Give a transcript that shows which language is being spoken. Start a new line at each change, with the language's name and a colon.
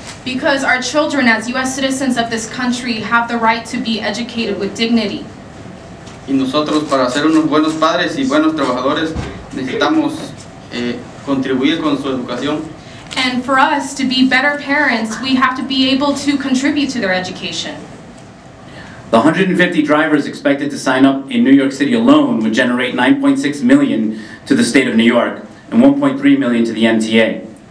English: Because our children, as U.S. citizens of this country, have the right to be educated with dignity.
Spanish: Y nosotros, para ser unos buenos padres y buenos trabajadores, necesitamos contribuir con su educación.
English: And for us to be better parents, we have to be able to contribute to their education. The 150 drivers expected to sign up in New York City alone would generate $9.6 million to the state of New York and $1.3 million to the MTA.